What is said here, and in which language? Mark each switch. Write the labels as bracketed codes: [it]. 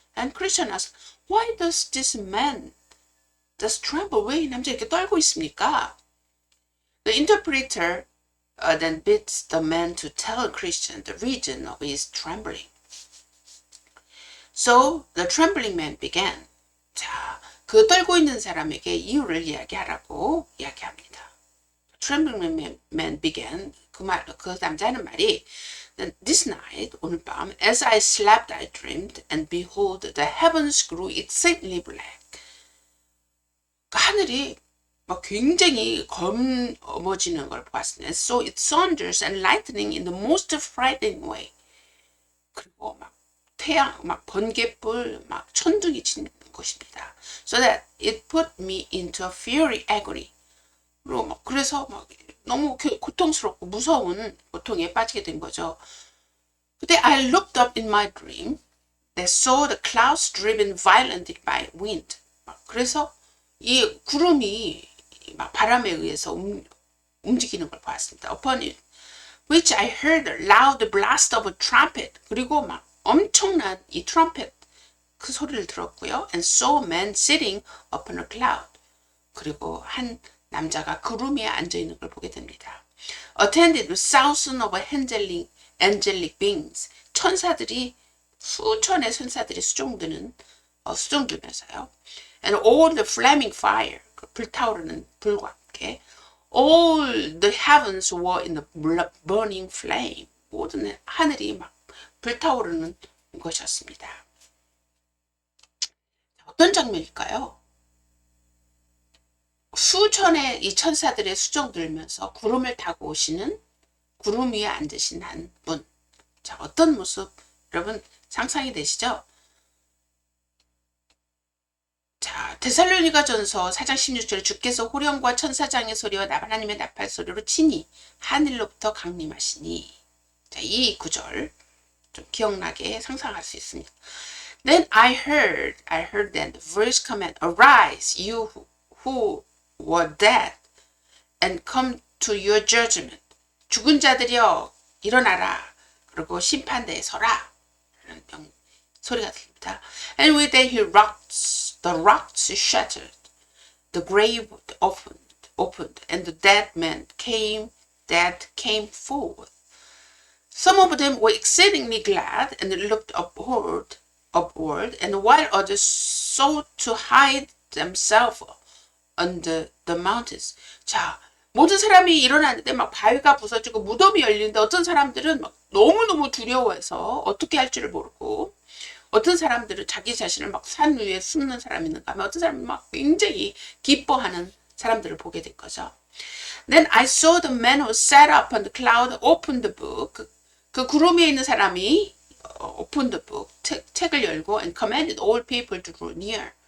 [en] And Christian asked, why does this man tremble? [ko] 왜 이 남자 이렇게 떨고 있습니까? [en] The interpreter then bids the man to tell Christian the reason of his trembling. So the trembling man began. [ko] 자, 그 떨고 있는 사람에게 이유를 이야기하라고 이야기합니다. [en] Trembling man began. [ko] 그 남자 하는 말이 [en] This night, [ko] 오늘 밤, [en] as I slept, I dreamed, and behold, the heavens grew exceedingly black. [ko] 하늘이 막 굉장히 검어지는 걸 보았습니다. [en] So it thunders and lightning in the most frightening way. [ko] 그리고 막 태양, 막 번개불, 막 천둥이 치는 것입니다. [en] So that it put me into a fiery agony. [ko] 그리고 막 그래서 막 너무 고통스럽고 무서운 고통에 빠지게 된 거죠. 그때 [en] I looked up in my dream that saw the clouds driven violently by wind. [ko] 그래서 이 구름이 막 바람에 의해서 움직이는 걸 보았습니다. [en] Upon it, which I heard a loud blast of a trumpet. [ko] 그리고 막 엄청난 이 트럼펫 그 소리를 들었고요. [en] And saw a man sitting upon a cloud. [ko] 그리고 한 남자가 구름 위에 앉아 있는 걸 보게 됩니다. [en] Attended with thousands of angelic beings. [ko] 천사들이 수천의 천사들이 수종들면서요. [en] And all the flaming fire, [ko] 불타오르는 불과 함께, [en] all the heavens were in the burning flame. [ko] 모든 하늘이 막 불타오르는 것이었습니다. 어떤 장면일까요? 수천의 이 천사들의 수정 들면서 구름을 타고 오시는 구름 위에 앉으신 한 분. 자, 어떤 모습 여러분 상상이 되시죠? 자, 데살로니가전서 4장 16절에 주께서 호령과 천사장의 소리와 하나님의 나팔 소리로 친히 하늘로부터 강림하시니. 자, 이 구절 좀 기억나게 상상할 수 있습니다. [en] Then I heard then the voice command, arise, you who were dead, and come to your judgment. [ko] 죽은 자들이여 일어나라. 그리고 심판대에 서라. 라는 소리가 들립니다. [en] And with that the rocks shattered, the grave opened, and the dead men came forth. Some of them were exceedingly glad and looked upward, and while others sought to hide themselves under the mountains. [ko] 자, 모든 사람이 일어났는데 막 바위가 부서지고 무덤이 열리는데 어떤 사람들은 막 너무너무 두려워해서 어떻게 할 줄을 모르고 어떤 사람들은 자기 자신을 막 산 위에 숨는 사람이 있는가 하면 어떤 사람은 막 굉장히 기뻐하는 사람들을 보게 된 거죠. [en] Then I saw the man who sat up on the cloud open the book. [ko] 그 구름 위에 있는 사람이 [en] open the book, [ko] 책을 열고 [en] and commanded all people to draw near.